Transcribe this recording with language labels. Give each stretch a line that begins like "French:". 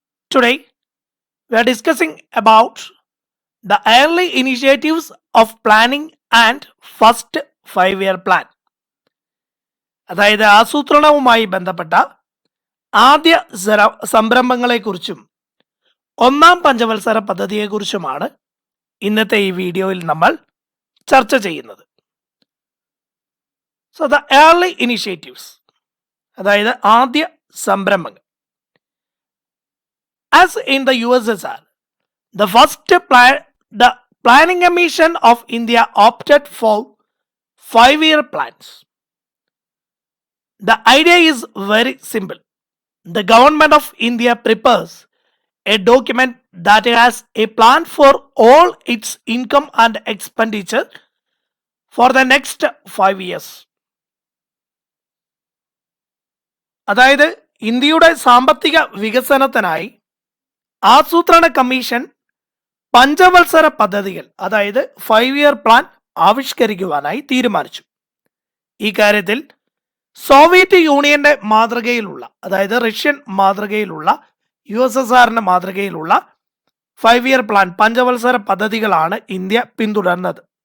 English: Today we are discussing about the early initiatives of planning and first 5-year plan.
Malayalam: അതായത് ആസൂത്രണവുമായി ബന്ധപ്പെട്ട ആദ്യ സംരംഭങ്ങളെക്കുറിച്ചും ഒന്നാം പഞ്ചവത്സര പദ്ധതിയെക്കുറിച്ചുമാണ് ഇന്നത്തെ ഈ വീഡിയോയിൽ നമ്മൾ ചർച്ച ചെയ്യുന്നത്.
English: so the early initiatives,
Malayalam: അതായത് ആദ്യ സംരംഭങ്ങൾ.
English: As in the USSR, the Planning Commission of India opted for 5-year plans. The idea is very simple. The government of India prepares a document that has a plan for all its income and expenditure for the next 5 years.
Malayalam: അതായത് ഇന്ത്യയുടെ സാമ്പത്തിക വികസനത്തിനായി ആസൂത്രണ commission പഞ്ചവത്സര പദ്ധതികൾ, അതായത് 5-year plan ആവിഷ്കരിക്കുവാനായി തീരുമാനിച്ചു. ഈ കാര്യത്തിൽ സോവിയറ്റ് യൂണിയന്റെ മാതൃകയിലുള്ള, അതായത് റഷ്യൻ മാതൃകയിലുള്ള, USSRന്റെ മാതൃകയിലുള്ള 5-year പ്ലാൻ പഞ്ചവത്സര പദ്ധതികളാണ് ഇന്ത്യ പിന്തുടർന്നത്.